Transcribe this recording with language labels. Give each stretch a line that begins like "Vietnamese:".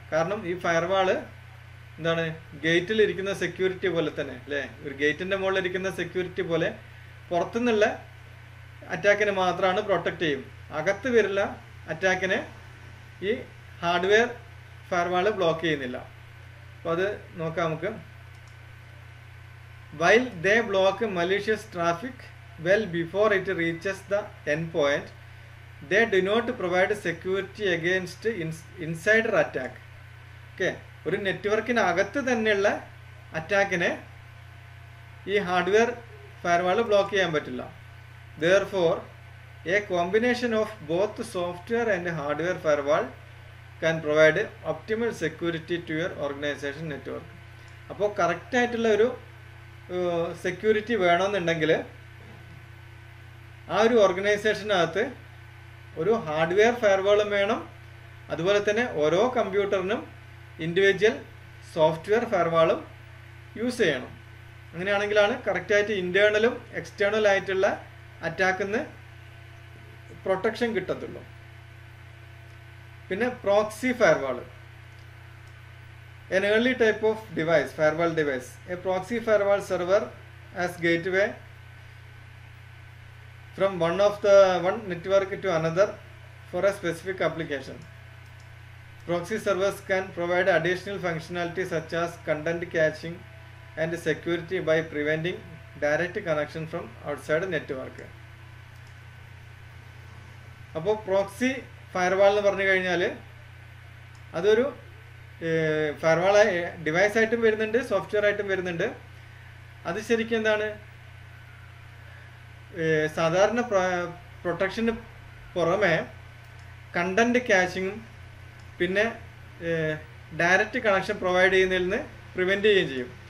Malayalam: കാരണം ഈ ഫയർവാൾ എന്താണ്, ഗേറ്റിലിരിക്കുന്ന സെക്യൂരിറ്റി പോലെ തന്നെ അല്ലേ, ഒരു ഗേറ്റിൻ്റെ മുകളിലിരിക്കുന്ന സെക്യൂരിറ്റി പോലെ പുറത്തുനിന്നുള്ള അറ്റാക്കിനെ മാത്രമാണ് പ്രൊട്ടക്റ്റ് ചെയ്യും, അകത്ത് വരുന്ന അറ്റാക്കിനെ ഈ ഹാർഡ്വെയർ ഫയർവാൾ ബ്ലോക്ക് ചെയ്യുന്നില്ല. അപ്പോൾ അത് നോക്കാം നമുക്ക്.
English: While they block malicious traffic well before it reaches the endpoint, they do not provide security against insider attack.
Malayalam: Okay, ഒരു നെറ്റ്വർക്കിനകത്ത് തന്നെയുള്ള അറ്റാക്കിനെ ഈ ഹാർഡ്വെയർ ഫയർവാൾ ബ്ലോക്ക് ചെയ്യാൻ പറ്റില്ല.
English: Therefore, a combination of both software and hardware firewall can provide optimal security to your organization network.
Malayalam: അപ്പോൾ കറക്റ്റായിട്ടുള്ള ഒരു security വേണമെന്നുണ്ടെങ്കിൽ ആ ഒരു ഓർഗനൈസേഷനകത്ത് ഒരു ഹാർഡ്വെയർ ഫയർവാളും വേണം, അതുപോലെ തന്നെ ഓരോ കമ്പ്യൂട്ടറിനും ഇൻഡിവിജ്വൽ സോഫ്റ്റ്വെയർ ഫയർവാളും യൂസ് ചെയ്യണം. അങ്ങനെയാണെങ്കിലാണ് കറക്റ്റായിട്ട് ഇൻറ്റേർണലും എക്സ്റ്റേണൽ ആയിട്ടുള്ള അറ്റാക്കിന്ന് പ്രൊട്ടക്ഷൻ കിട്ടത്തുള്ളൂ. പിന്നെ
English: Proxy firewall, an early type of device, firewall device. A proxy firewall server as gateway from one network to another for a specific application. Proxy servers can provide additional functionality such as content caching and security by preventing direct connection from outside network.
Malayalam: അപ്പോൾ proxy firewall എന്ന് പറഞ്ഞു കഴിഞ്ഞാൽ അതൊരു firewall device ആയിട്ടും വരുന്നുണ്ട്, software ആയിട്ടും വരുന്നുണ്ട്. അത് ശരിക്കും എന്താണ്, സാധാരണ പ്രൊട്ടക്ഷന് പുറമെ കണ്ടന്റ് ക്യാഷിങ്ങും പിന്നെ ഡയറക്റ്റ് കണക്ഷൻ പ്രൊവൈഡ് ചെയ്യുന്നതിൽ നിന്ന് പ്രിവെൻറ്റ് ചെയ്യുകയും ചെയ്യും.